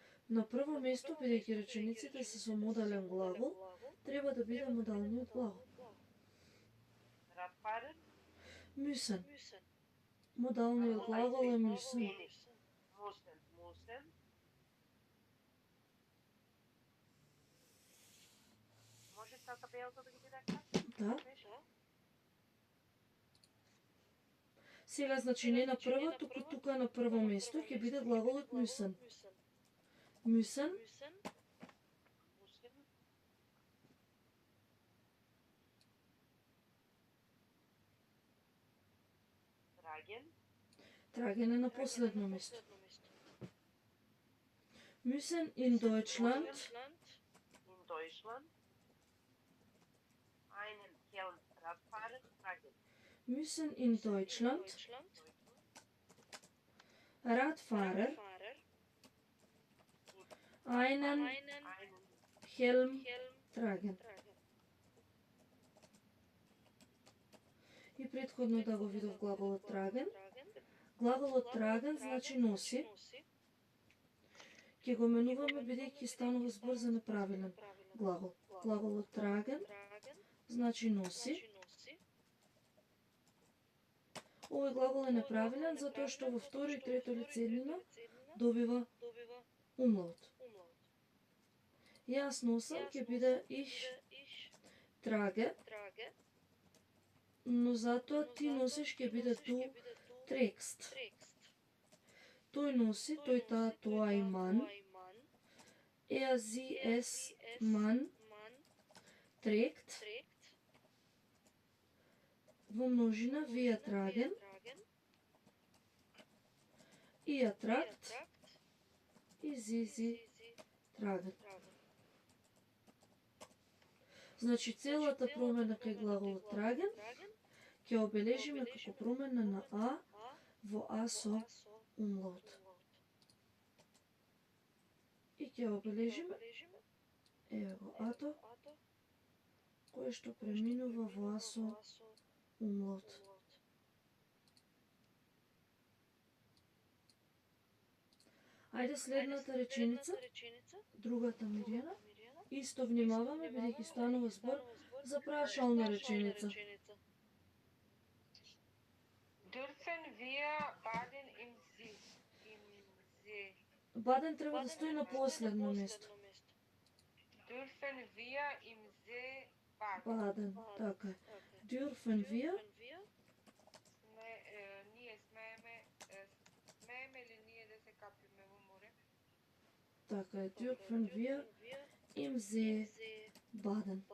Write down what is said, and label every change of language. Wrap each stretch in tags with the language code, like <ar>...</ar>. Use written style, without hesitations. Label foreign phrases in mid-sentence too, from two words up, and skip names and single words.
<mk>На прво место, бидејќи речениците се со модален глагол, треба да биде модалниот глагол.</mk> <de>Radvaren. Müssen.</de> <mk>Модалниот глагол е müssen.</mk> <de>Moesten. Moesten.</de> <mk>Може са табелата да ги директно? Да. Сега, значи, не на прво, туку тука на прво место ќе биде глаголот müssen.</mk> <de>Müssen. Moesten. Tragen.</de> <mk>Tragen е на последно место.</mk> <de>Müssen in Deutschland In Deutschland. Einen Helm Radfahrer tragen. müssen in Deutschland Radfahrer einen Einen Helm tragen.</de> <mk>И претходно да го видов глаголот tragen. Глаголот tragen значи носи. Ќе го менуваме бидејќи станува збор за неправилен глагол. Глаголот tragen значи носи. Овој глагол е неправилен затоа што во второ и трето лице еднина добива умлаут. Јас носам ќе биде</mk> <de>ich trage,</de> <mk>но затоа ти носиш ќе биде</mk> <de>du trägst.</de> <mk>Тој носи, тој таа, тоа и ман.</mk> <de>Sie, es, man trägt. Во множина wir tragen. Ihr tragt. И sie tragen.</de> <mk>Значи целата промена кај глаголот tragen ќе обележиме како промена на а во а со умлаут. И ќе обележиме ево го ато кое што преминува во а со умлаут. Ајде следната реченица, другата Мирјана. Исто внимаваме бидејќи станува збор за прашална реченица.</mk> <de>Dürfen wir baden im See? Im See.</de> <mk>Баден треба да стои на последно место.</mk> <de>Dürfen wir im See baden?</de> <mk>Баден, така е.</mk> <de>Dürfen wir,</de> <mk>Ние смееме ли ние да се капиме во море? така е.</mk> <de>Dürfen wir im See baden.</de>